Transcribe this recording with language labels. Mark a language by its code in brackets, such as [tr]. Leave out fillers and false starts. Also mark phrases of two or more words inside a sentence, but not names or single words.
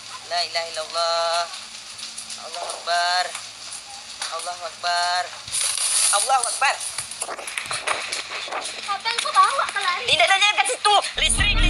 [ar] لا إله إلا الله. الله أكبر. الله أكبر. الله أكبر. [ms] Abang kau bawa ke lari? Tidak ada kat situ. Listrik.